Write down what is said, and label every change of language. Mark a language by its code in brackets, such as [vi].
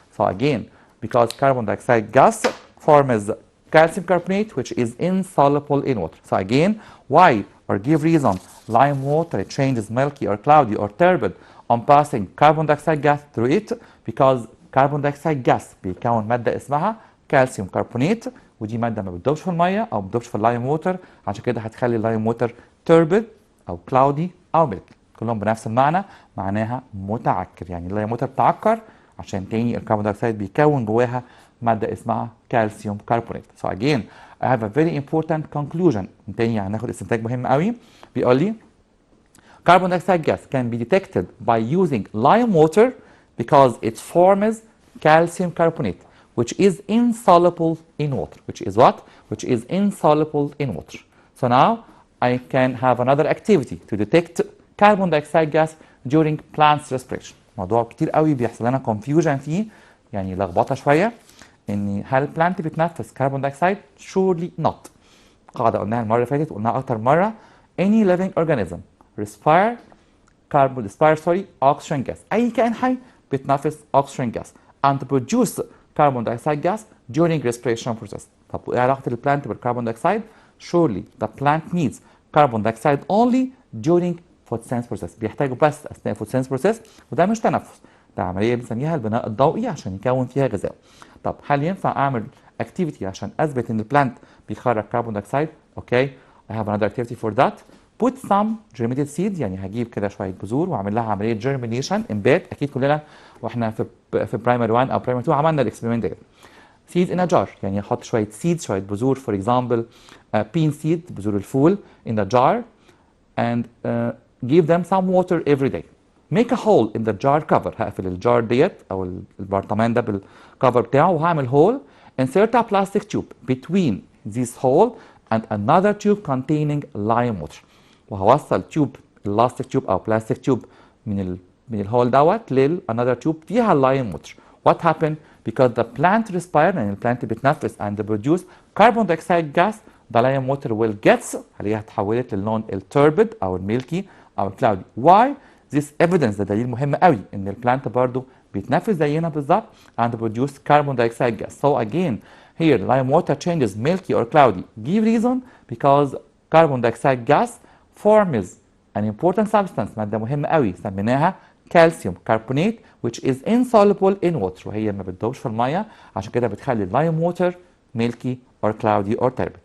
[en] So again, because carbon dioxide gas forms calcium carbonate which is insoluble in water. So again, why or give reason lime water changes milky or cloudy or turbid on passing carbon dioxide gas [ar] through it because carbon dioxide gas بيكون مادة اسمها calcium carbonate ودي مادة ما بتدوبش في المية أو ما بتدوبش في اللايم ووتر عشان كده هتخلي اللايم ووتر turbid أو cloudy أو milky كلهم بنفس المعنى معناها متعكر يعني اللايم ووتر بتعكر عشان تاني الكربون دايوكسيد بيكون جواها مادة اسمها كالسيوم كربونات. [en] So again I have a very important conclusion. [ar] تاني هناخد استنتاج مهم قوي. بيقول لي [en] carbon dioxide gas can be detected by using lime water because it forms calcium carbonate, which is insoluble in water. Which is what? Which is insoluble in water. So now I can have another activity to detect carbon dioxide gas during plants respiration. [ar] موضوع كتير قوي بيحصل لنا confusion فيه، يعني لخبطه شويه، ان هل البلانت بتنفس كربون دايوكسيد؟ [en] surely not. [ar] قاعده قلناها المره اللي فاتت، قلناها اكتر مره. [en] any living organism respire oxygen gas. [ar] اي كائن حي بتنفس [en] oxygen gas and produce carbon dioxide gas during respiration process. [ar] طب وايه علاقه البلانت بالكربون دايوكسيد؟ [en] surely the plant needs carbon dioxide only during photosynthesis process. [ar] بيحتاجوا بس اثناء photosynthesis process، وده مش تنفس، ده عمليه بنسميها البناء الضوئي عشان يكون فيها غذاء. طب هل ينفع اعمل activity عشان اثبت ان البلانت بيخرج كربون دايوكسيد؟ اوكي [en] I have another activity for that. put some germinated seeds، [ar] يعني هجيب كده شويه بذور واعمل لها عمليه germination embed. اكيد كلنا واحنا في برايمري 1 او برايمري 2 عملنا الاكسبيرمنت ده. [en] seeds in a jar، [ar] يعني احط شويه [en] seeds، [ar] شويه بذور، [en] for example bean seed، [ar] بذور الفول [en] in a jar and give them some water every day. make a hole in the jar cover، [ar] هقفل الجار ديت او البرطمان ده بالكفر بتاعه وهعمل هول. [en] insert a plastic tube between this hole and another tube containing lime water، [ar] وهوصل تيوب [en] elastic tube او plastic tube [ar] من الهول دوت [en] another tube فيها lime water. what happened because the plant respire، [ar] يعني البلانت بتنفس [en] and produce carbon dioxide gas، the lime water will get [ar] هلاقيها اتحولت للون التوربid او الميلكي او الكلاودي. [en] why this evidence؟ [ar] ده دليل مهم قوي ان البلانت برضو بيتنفس زينا بالظبط [en] and produce carbon dioxide gas. so again here lime water changes milky or cloudy. give reason because carbon dioxide gas forms an important substance، [ar] مادة مهمة قوي سميناها [en] calcium carbonate which is insoluble in water، [ar] وهي ما بتدوبش في المية، عشان كده بتخلي [en] lime water milky or cloudy or turbid.